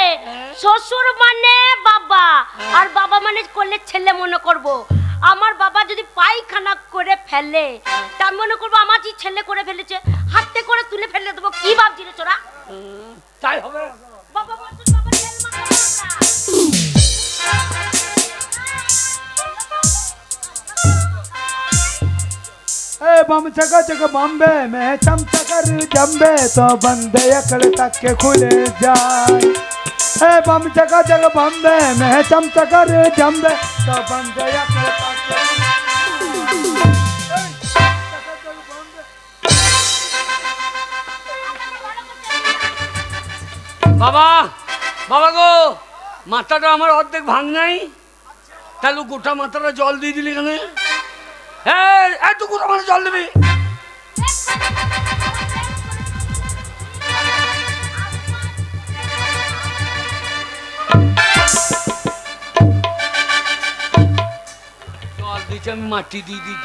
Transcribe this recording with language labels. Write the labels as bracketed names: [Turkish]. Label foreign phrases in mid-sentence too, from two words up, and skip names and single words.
[Bangla] শ্বশুর মানে বাবা, আর বাবা মানে করলে ছেলে মনে করব। আমার বাবা যদি পায়খানা করে ফেলে তা মনে করবো আমার যে ছেলে করে ফেলেছে, হাতে করে তুলে ফেলে দেবো। কি ভাবছি রে তোরা? তাই হবে। বাবা বলছে বাবা তেল মাখাবো [Hindi] ए बम चका चक बम्बे में चमचा कर जम्बे तो बंदे अकड़ तक के खुले जाए। ए बम चका चक बम्बे में चमचा कर जम्बे तो बंदे अकड़ तक के [Bangla] বাবা বাবা গো, মাথাটা আমার অর্ধেক ভাঙ নাই, তাহলে গোটা মাথাটা জল দিয়ে দিলি কেন? হ্যাঁ এত গোটা মাথা জল দিবি? জল দিচ্ছে আমি মাটি দিয়ে দিচ্ছি।